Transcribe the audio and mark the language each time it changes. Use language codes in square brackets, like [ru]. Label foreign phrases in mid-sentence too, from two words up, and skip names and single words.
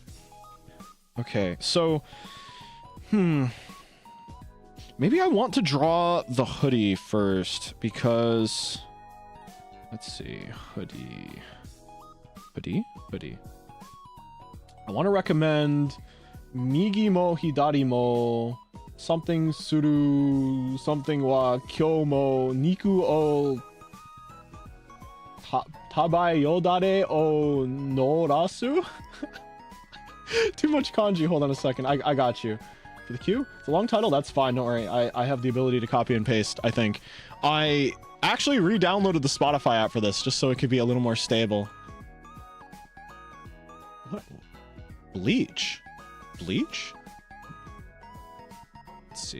[en] Okay, so, maybe I want to draw the hoodie first, because, let's see, hoodie. I want to recommend Migi mo Hidari mo something suru something wa kyou mo niku o tabayodare o norasu. Too much kanji. Hold on a second. I got you. For the Q? It's a long title. That's fine. Don't worry. I have the ability to copy and paste, I think. I actually re-downloaded the Spotify app for this just so it could be a little more stable. What? Bleach? Let's see.